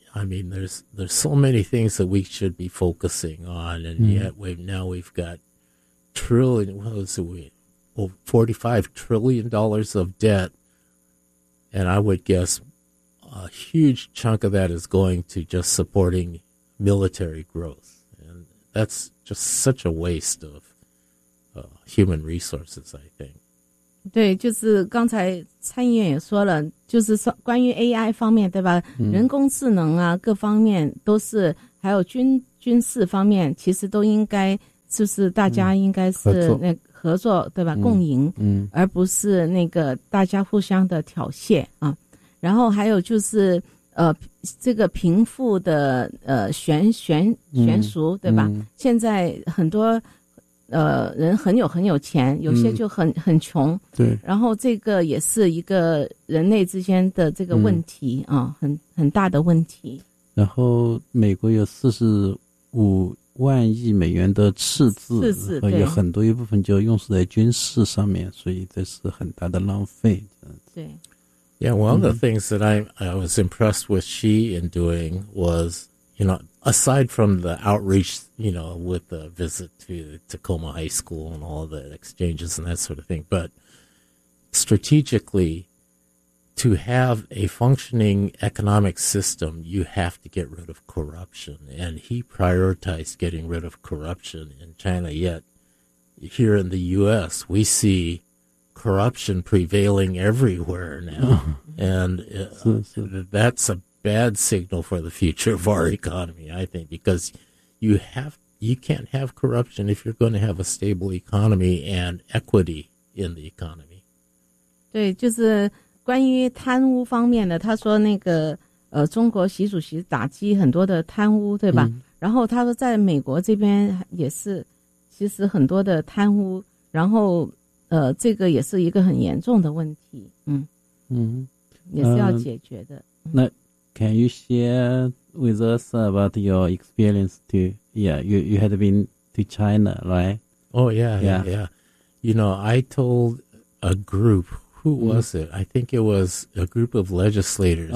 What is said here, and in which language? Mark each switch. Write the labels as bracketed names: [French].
[English] I mean, there's so many things that we should be focusing on, and yet now we've got $45 trillion of debt, and I would guess a huge chunk of that is going to just supporting military growth. And that's just such a waste of human resources, I think. [Chinese] 对，就是刚才参议员也说了，就是关于 AI 方面，对吧？嗯、人工智能啊，各方面都是，还有军事方面，其实都应该就是大家应该是那合作，嗯、合作对吧？共赢、嗯嗯，而不是那个大家互相的挑衅啊。然后还有就是这个贫富的悬殊、嗯，对吧、嗯？现在很多。人很有钱，有些就很穷。对，然后这个也是一个人类之间的这个问题、嗯、啊，很大的问题。然后美国有45万亿美元的赤字，对，有很多一部分就用在军事上面，所以这是很大的浪费。对。 [English] Yeah, one of the things that I was impressed with Xi in doing was, you know. Aside from the outreach, you know, with the visit to Tacoma High School and all the exchanges and that sort of thing, but strategically, to have a functioning economic system, you have to get rid of corruption. And he prioritized getting rid of corruption in China. Yet here in the U.S., we see corruption prevailing everywhere now. And that's a bad signal for the future of our economy, I think, because you can't have corruption if you're going to have a stable economy and equity in the economy. [Chinese] 对，就是关于贪污方面的，他说那个中国习主席打击很多的贪污，对吧？然后他说在美国这边也是，其实很多的贪污，然后这个也是一个很严重的问题，嗯嗯，也是要解决的。 [English] 那Can you share with us about your experience to, yeah, you had been to China, right? Oh, yeah. You know, I told a group, who was it? I think it was a group of legislators.